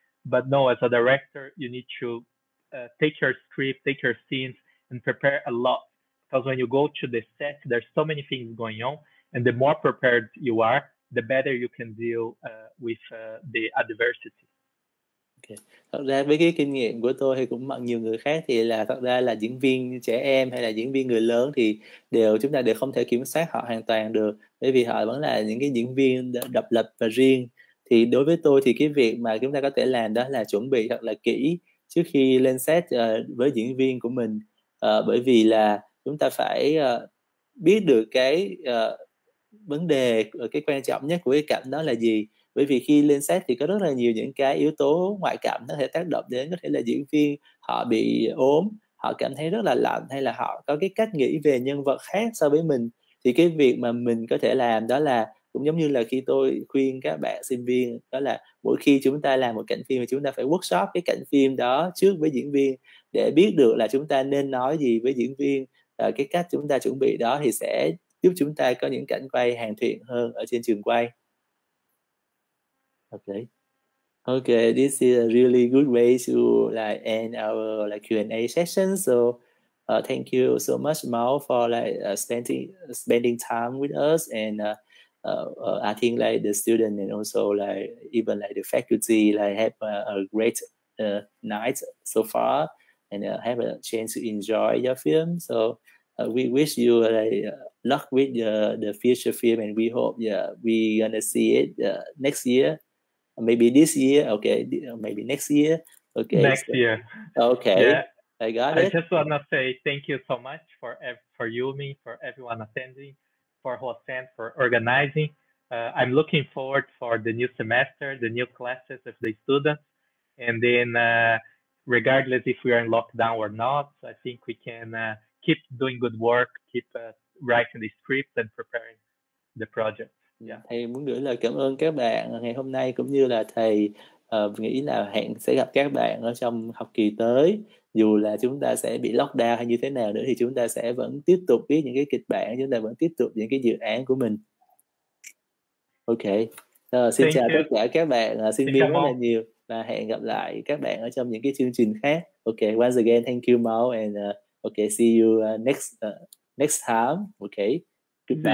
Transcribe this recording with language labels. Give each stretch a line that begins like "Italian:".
English: But no, as a director, you need to take your script, take your scenes, and prepare a lot. Because when you go to the set, there's so many things going on. And the more prepared you are, the better you can deal with the adversity. Okay.
Vietnamese: Thật ra với cái kinh nghiệm của tôi hay cũng bằng nhiều người khác thì là thật ra là diễn viên trẻ em hay là diễn viên người lớn thì chúng ta đều không thể kiểm soát họ hoàn toàn được, bởi vì họ vẫn là những cái diễn viên độc lập và riêng. Thì đối với tôi thì cái việc mà chúng ta có thể làm đó là chuẩn bị thật là kỹ trước khi lên set với diễn viên của mình, bởi vì là chúng ta phải biết được cái vấn đề, cái quan trọng nhất của cái cảnh đó là gì. Bởi vì khi lên set thì có rất là nhiều những cái yếu tố ngoại cảm có thể tác động đến, có thể là diễn viên họ bị ốm, họ cảm thấy rất là lạnh, hay là họ có cái cách nghĩ về nhân vật khác so với mình. Thì cái việc mà mình có thể làm đó là cũng giống như là khi tôi khuyên các bạn sinh viên, đó là mỗi khi chúng ta làm một cảnh phim thì chúng ta phải workshop cái cảnh phim đó trước với diễn viên để biết được là chúng ta nên nói gì với diễn viên. Cái cách chúng ta chuẩn bị đó thì sẽ giúp chúng ta có những cảnh quay hoàn thiện hơn ở trên trường quay.
English: Okay, this is a really good way to end our Q&A session. So thank you so much, Mao, for spending time with us, and I think the student and also even the faculty have a great night so far, and have a chance to enjoy your film. So we wish you luck with the feature film, and we hope we gonna see it next year, maybe this year. Okay, maybe next year. Okay, next year. Okay, yeah. I got it. I just want to say thank you so much for Yumi, for everyone attending, for Hoa Sen, for organizing. I'm looking forward for the new semester, the new classes of the students, and then regardless if we are in lockdown or not, I think we can keep doing good work, keep writing the script and preparing the project. Yeah.
Vietnamese: Thầy muốn gửi lời cảm ơn các bạn ngày hôm nay, cũng như là thầy nghĩ là hẹn sẽ gặp các bạn ở trong học kỳ tới. Dù là chúng ta sẽ bị lockdown hay như thế nào nữa thì chúng ta sẽ vẫn tiếp tục viết những cái kịch bản, chúng ta vẫn tiếp tục những cái dự án của mình. Ok, xin chào tất cả các bạn sinh viên rất là nhiều, và hẹn gặp lại các bạn ở trong những cái chương trình khác.
English: Ok, once again thank you Mao, and okay, see you next time. Okay, goodbye.